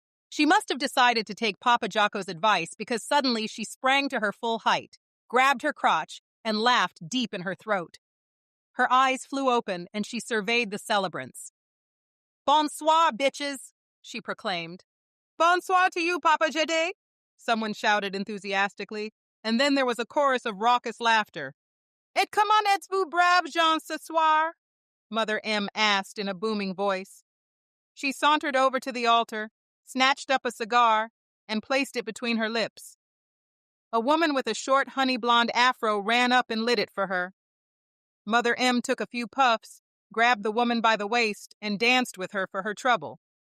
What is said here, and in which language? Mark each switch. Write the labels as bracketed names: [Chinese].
[English] She must have decided to take Papa Jocko's advice because suddenly she sprang to her full height, grabbed her crotch, and laughed deep in her throat. Her eyes flew open and she surveyed the celebrants. Bonsoir, bitches, she proclaimed. Bonsoir to you, Papa Gédé, someone shouted enthusiastically, and then there was a chorus of raucous laughter. [French] Et comment êtes-vous braves gens ce soir? [English] Mother M asked in a booming voice. She sauntered over to the altar, snatched up a cigar, and placed it between her lips. A woman with a short honey-blonde afro ran up and lit it for her. Mother M took a few puffs, grabbed the woman by the waist, and danced with her for her trouble.